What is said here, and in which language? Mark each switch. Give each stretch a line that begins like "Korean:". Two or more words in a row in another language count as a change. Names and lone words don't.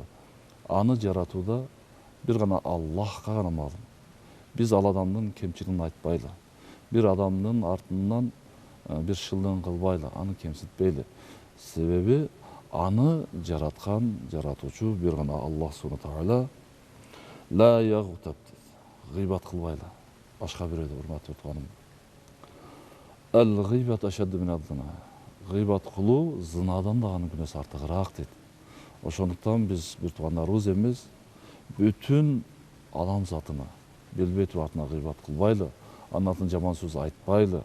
Kyrgyz: Аны жаратууда бир гана Аллахка гана маалым. Биз ал адамдын кемчилигин айтпайлы. Бир адамдын артынан бир шылдың кылбайлы, аны кемсинтпейли. Себеби аны жараткан, жаратуучу бир гана Аллах
Arabic: سبحانه تعالى. لا يغتب.
Kyrgyz: Гыйбат кылбайлы. Башка бирөөдө урматтуу тууганым.
Arabic: الغيبة أشد من الزنا.
Kyrgyz: Гыйбат кылуу зынадан да анын күнөөсү артыгыраак дейт. Ошондуктан биз bir туугандарыбыз эмес, бүтүн адам затына, билбей туруп артына гыйбат кылбайлы, анын артынан жаман сөз айтпайлы.